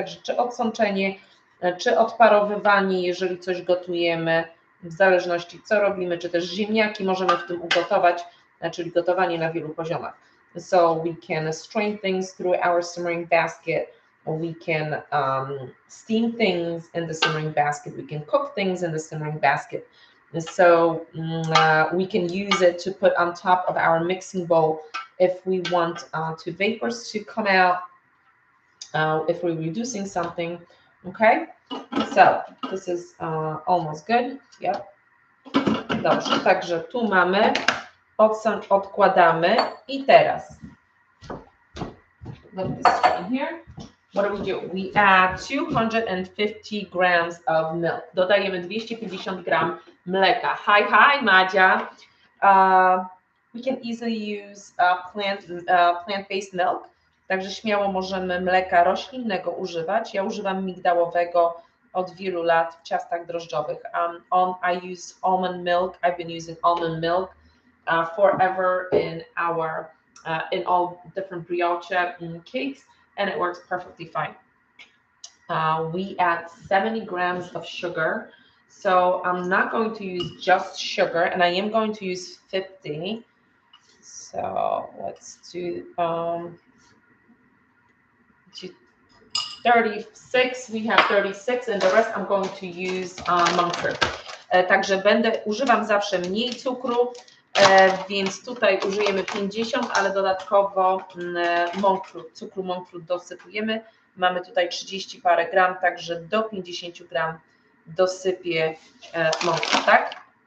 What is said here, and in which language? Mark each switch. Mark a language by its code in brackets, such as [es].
[pl] Także czy odsączenie, czy odparowywanie, jeżeli coś gotujemy, w zależności co robimy, czy też ziemniaki możemy w tym ugotować, czyli gotowanie na wielu poziomach. [en] So we can strain things through our simmering basket, we can steam things in the simmering basket, we can cook things in the simmering basket. So we can use it to put on top of our mixing bowl if we want to vapors to come out, if we're reducing something. Okay, so this is almost good. Yep. [pl] Dobrze, także tu mamy, odkładamy i teraz [en] let this in here. What do we do? We add 250 grams of milk. [pl] Dodajemy 250 gram mleka. Hi, Madzia. [en] We can easily use plant-based milk. [pl] Także śmiało możemy mleka roślinnego używać. Ja używam migdałowego od wielu lat w ciastach drożdżowych. [en] I use almond milk. I've been using almond milk forever in all different brioche cakes, and it works perfectly fine. We add 70 grams of sugar. So I'm not going to use just sugar, and I am going to use 50. So let's do 36. We have 36, and the rest I'm going to use monk fruit. [pl] Także używam zawsze mniej cukru, więc tutaj użyjemy 50, ale dodatkowo cukru monk fruit dosypujemy. Mamy tutaj 30 parę gram, także do 50 gram dosypię monk fruit, tak?